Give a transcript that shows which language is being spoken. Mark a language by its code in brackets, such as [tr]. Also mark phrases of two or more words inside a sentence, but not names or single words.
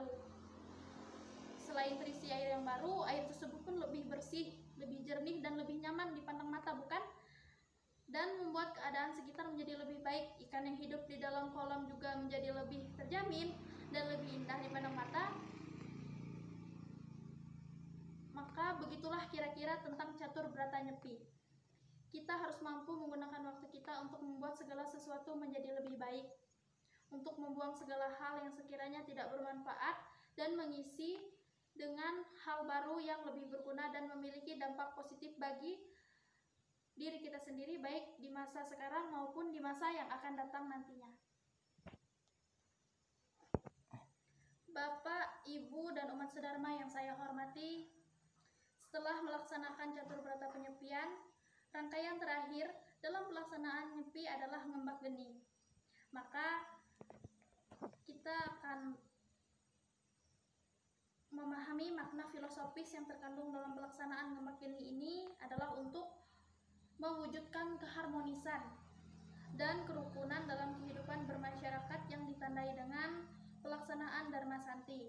[id] Selain terisi air yang baru, air tersebut pun lebih bersih, lebih jernih, dan lebih nyaman dipandang mata, bukan? Dan membuat keadaan sekitar menjadi lebih baik. Ikan yang hidup di dalam kolam juga menjadi lebih terjamin dan lebih indah dipandang mata. Maka begitulah kira-kira tentang catur berata nyepi. Kita harus mampu menggunakan waktu kita untuk membuat segala sesuatu menjadi lebih baik, untuk membuang segala hal yang sekiranya tidak bermanfaat dan mengisi dengan hal baru yang lebih berguna dan memiliki dampak positif bagi diri kita sendiri, baik di masa sekarang maupun di masa yang akan datang nantinya. Bapak, Ibu, dan umat sedharma yang saya hormati, Setelah melaksanakan catur berata penyepian, rangkaian terakhir dalam pelaksanaan nyepi adalah ngembak geni. Maka kita akan memahami makna filosofis yang terkandung dalam pelaksanaan ngembak geni ini adalah untuk mewujudkan keharmonisan dan kerukunan dalam kehidupan bermasyarakat yang ditandai dengan pelaksanaan Dharma Santi.